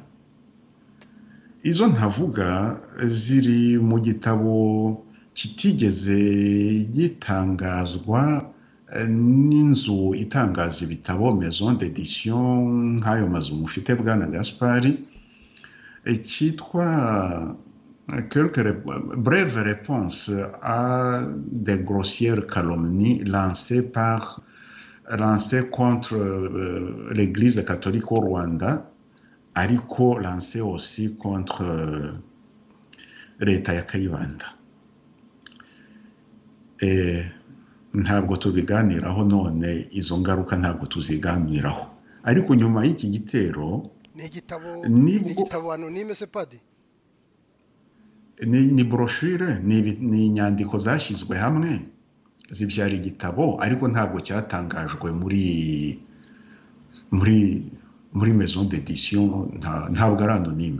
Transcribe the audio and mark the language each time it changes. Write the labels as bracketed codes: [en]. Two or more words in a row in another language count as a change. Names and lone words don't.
[rw] Izo ntavuga ziri mu gitabo kitigeze gitangazwa n'inzu itangaza ibitabo [fr] Maison d'édition [rw] nk'ayo mazu mufite bwana Gaspari, [fr] cyitwa brève réponse à des grossières calomnies lancées contre l'Église catholique au Rwanda, ariko lancées aussi contre [rw] leta ya Kayibanda. Ntabwo tubiganiraho none, izo ngaruka ntabwo tuziganiraho, ariko nyuma y'iki gitero ni igitabo anonyme se padi, ni brochure, ni inyandiko zashyizwe hamwe zibyara igitabo, ariko ntabwo cyatangajwe muri [fr] maison d'édition, [rw] ntabwo ari anonyme.